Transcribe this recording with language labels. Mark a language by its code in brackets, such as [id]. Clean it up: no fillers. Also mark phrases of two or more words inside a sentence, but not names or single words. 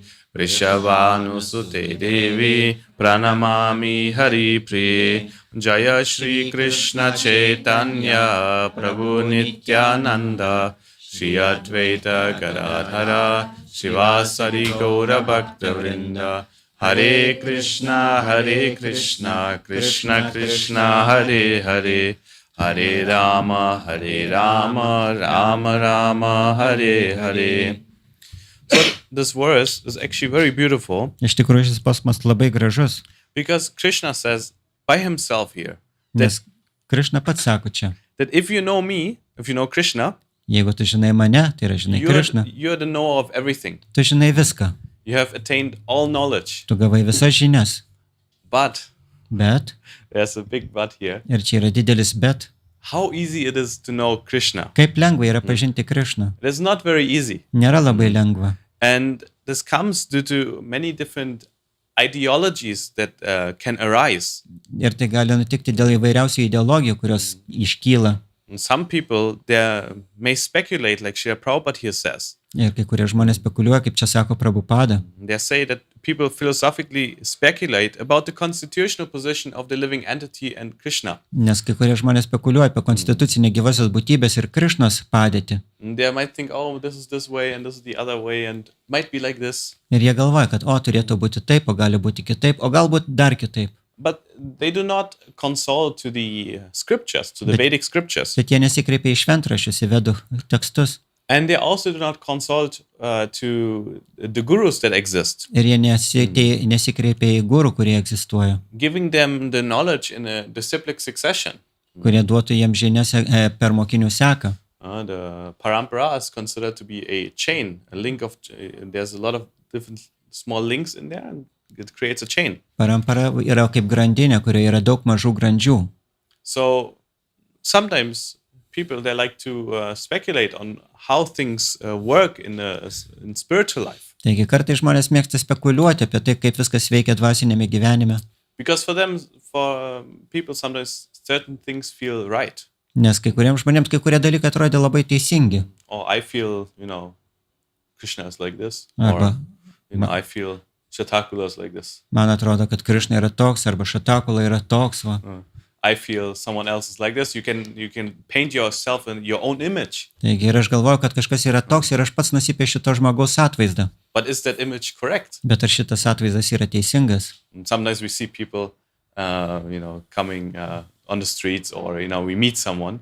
[sa] Vrishabhanusute Devi Pranamami Hari Priye Jaya Shri Krishna Chaitanya Prabhu Nityananda Shri Advaita Gadadhara Shivasari Gaura Bhakta Vrinda Hare Krishna, Krishna Krishna, Hare Hare, Hare Rama, Rama Rama, Hare Hare. [en] So this verse is actually very beautiful. [lt] Iš tikrųjų šis posmas labai gražus. [en] Because Krishna says by himself here. [lt] Nes Krišna pats sako čia. [en] That if you know me, if you know Krishna, [lt] jeigu tu žinai mane, tai yra žinai Krišną. [en] You're the knower of everything. [lt] Tu žinai viską. [en] You have attained all knowledge. [lt] Tu gavai visas žinias. Bet, [en] there's a big but here. [lt] Ir čia yra didelis bet. [en] How easy it is to know Krishna. [lt] Kaip lengva yra pažinti Krišną. [en] It is not very easy. [lt] Nėra labai lengva. [en] And this comes due to many different ideologies that can arise. [lt] Ir tai gali nutikti dėl įvairiausių ideologijų, kurios iškyla. [en] And some people may speculate, like Srila Prabhupada here says. [lt] Ir kai kurie žmonės spekuliuoja, kaip čia sako Prabhupada. [en] They say that people philosophically speculate about the constitutional position of the living entity and Krishna. [lt] Nes kai kurie žmonės spekuliuoja apie konstitucinę gyvosios būtybės ir Krišnos padėtį. [en] They might think, oh, this is this way and this is the other way and might be like this. [lt] Ir jie galvoja, kad turėtų būti taip, o gali būti kitaip, o galbūt dar kitaip. [en] But they do not consult to the scriptures, to the Vedic scriptures. [lt] Bet jie nesikreipia į šventraščius, į vedų tekstus. [en] And they also do not consult to the gurus that exist. [lt] Ir jie nesikreipia į gurų, kurie egzistuoja. [en] Giving them the knowledge in a disciplic succession. [lt] Kurie duotų jiems žinias per mokinių seką. [en] The parampara is considered to be a chain, a link of, there's a lot of different small links in there and it creates a chain. [lt] Parampara yra kaip grandinė, kurioje yra daug mažų grandžių. [en] So sometimes people, they like to speculate on how things work in spiritual life. [lt] Taigi kartais žmonės mėgsta spekuliuoti apie tai, kaip viskas veikia dvasinėme gyvenime. [en] Because for people sometimes certain things feel right. [lt] Nes kai kuriems žmonėms kai kurie dalykai atrodė labai teisingi. [en] Or I feel, Krishna is like this. [lt] Arba, [en] or, I feel Shatakula is like this. [lt] Man atrodo, kad Krišna yra toks, arba Šatakula yra toks. Va. [en] I feel someone else is like this. You can paint yourself in your own image. [lt] Taigi ir aš galvoju, kad kažkas yra toks ir aš pats nusipiešiu to žmogaus atvaizdą. [en] But is that image correct? [lt] Bet ar šitas atvaizdas yra teisingas? [en] And sometimes we see people, coming on the streets or, we meet someone.